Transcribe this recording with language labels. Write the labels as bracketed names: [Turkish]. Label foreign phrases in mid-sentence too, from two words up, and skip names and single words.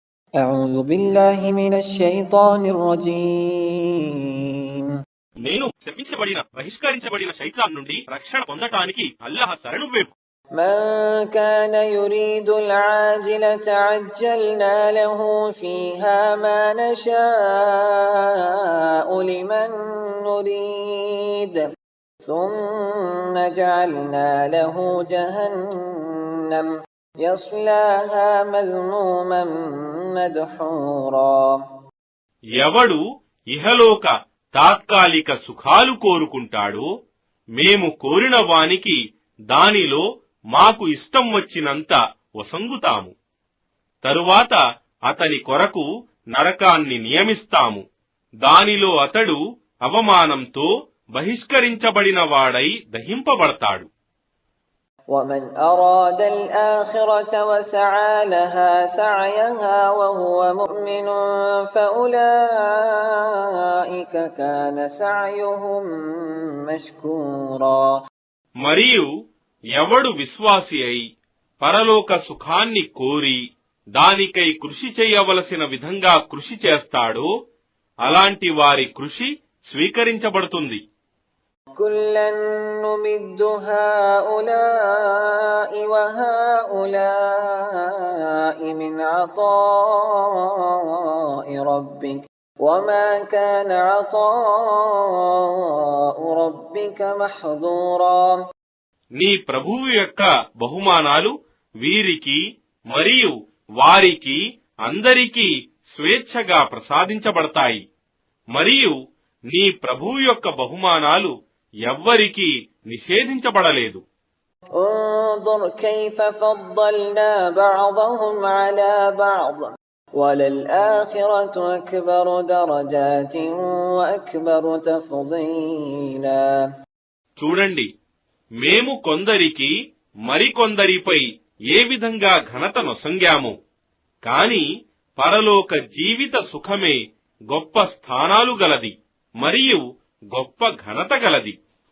[Arabic] أعوذ بالله من الشيطان الرجيم [Telugu] నేను శపించబడిన బహిష్కరించబడిన శైతాన్ నుండి రక్షణ పొందటానికి అల్లాహ్ శరణు వేపు. [Arabic] من كان يريد العاجلة عجلنا له فيها ما نشاء لمن نريد ثم جعلنا له جهنم يصلاها مذموما مدحورا. [Telugu] ఎవడు ఇహలోక తాత్కాలిక సుఖాలు కోరుకుంటాడో మేము కోరిన వానికి దానిలో మాకు ఇష్టం వచ్చినంత వసంగుతాము. తరువాత అతని కొరకు నరకాన్ని నియమిస్తాము. దానిలో అతడు అవమానంతో బహిష్కరించబడిన వాడై దహింపబడతాడు. [Arabic] ومن أراد الآخرة وسعى لها سعيها وهو مؤمن فأولئك كان سعيهم مشكورا. [Telugu] మరియు ఎవడు విశ్వాసి అయి పరలోక సుఖాన్ని కోరి దానికై కృషి చేయవలసిన విధంగా కృషి చేస్తాడో అలాంటి వారి కృషి స్వీకరించబడుతుంది. [Arabic] كلا نمد هؤلاء وهؤلاء من عطاء ربك وما كان عطاء ربك محظورا. [Telugu] నీ ప్రభువు యొక్క బహుమానాలు వీరికి మరియు వారికి అందరికీ స్వేచ్ఛగా ప్రసాదించబడతాయి. మరియు నీ ప్రభువు యొక్క బహుమానాలు ఎవ్వరికీ నిషేధించబడలేదు. [Arabic] انظر كيف فضلنا بعضهم على بعض وللآخرة أكبر درجات وأكبر تفضيلا. [Telugu] చూడండి, మేము కొందరికి మరికొందరిపై ఏ విధంగా ఘనత నొసంగాము. కాని పరలోక జీవిత సుఖమే గొప్ప స్థానాలు గలది మరియు గొప్ప ఘనత గలది.